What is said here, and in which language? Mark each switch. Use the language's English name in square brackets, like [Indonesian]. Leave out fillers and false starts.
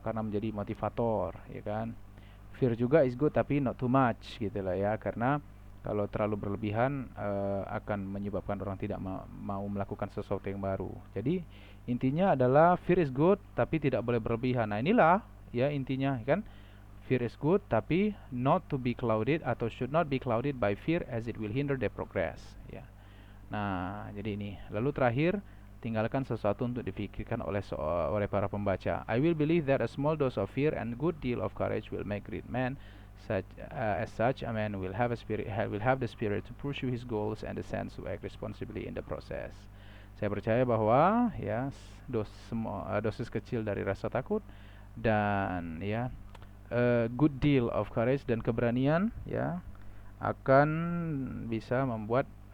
[Indonesian] Karena menjadi motivator, ya kan? Fear juga [English] is good [Indonesian] tapi [English] not too much [Indonesian] gitu lah ya, karena kalau terlalu berlebihan akan menyebabkan orang tidak mau melakukan sesuatu yang baru. Jadi intinya adalah [English] fear is good [Indonesian] tapi tidak boleh berlebihan. Nah, inilah ya intinya kan. [English] Fear is good tapi not to be clouded atau should not be clouded by fear as it will hinder their progress ya. [Indonesian] Nah, jadi ini. Lalu terakhir, tinggalkan sesuatu untuk dipikirkan oleh para pembaca. [English] I will believe that a small dose of fear and good deal of courage will make great man. As such, a man will have the spirit to pursue his goals and the sense to act responsibly in the process. [Indonesian] Saya percaya bahwa ya dosis kecil dari rasa takut dan ya [English] good deal of courage [Indonesian] dan keberanian ya akan bisa membuat